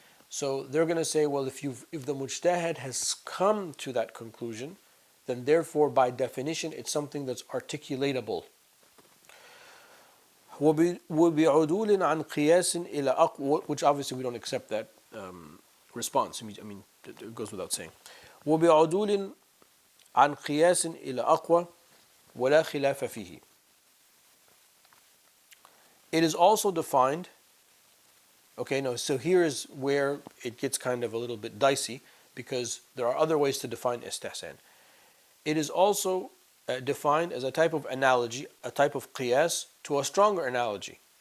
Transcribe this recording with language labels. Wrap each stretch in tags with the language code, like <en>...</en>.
<en>So they're going to say, well, if the mujtahid has come to that conclusion, then therefore by definition it's something that's articulatable.</en> <ar>وبعدول عن قياس إلى أقوى,</ar> <en>which obviously we don't accept that response. I mean, it goes without saying.</en> <ar>وبعدول عن قياس إلى أقوى ولا خلاف فيه.</ar> <en>It is also defined. Okay, no, so here is where it gets kind of a little bit dicey, because there are other ways to define istihsan. It is also defined as a type of analogy, a type of qiyas to a stronger analogy.</en>